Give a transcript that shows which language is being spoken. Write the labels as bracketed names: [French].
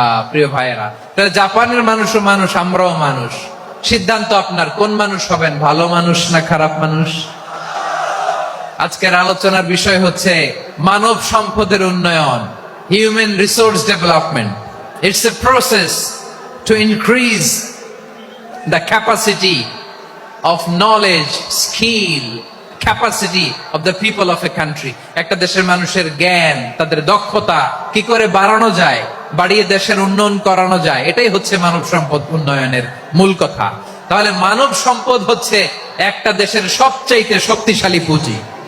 [Bangla] প্রিয় ভাইয়েরা, তাহলে জাপানের মানুষও মানুষ, আমরাও মানুষ। সিদ্ধান্ত আপনার, কোন মানুষ হবেন, ভালো মানুষ না খারাপ মানুষ? আজকের আলোচনার বিষয় হচ্ছে মানব সম্পদের উন্নয়ন, [English] Human resource development. It's a process to increase the capacity of knowledge, skill, capacity of the people of a country. [Bangla] একটা দেশের মানুষের জ্ঞান, তাদের দক্ষতা কি করে বাড়ানো যায়, বাড়িয়ে দেশের উন্নয়ন করানো যায়, এটাই হচ্ছে মানব সম্পদ উন্নয়নের মূল কথা। তাহলে মানব সম্পদ হচ্ছে একটা দেশের সবচাইতে শক্তিশালী পুঁজি।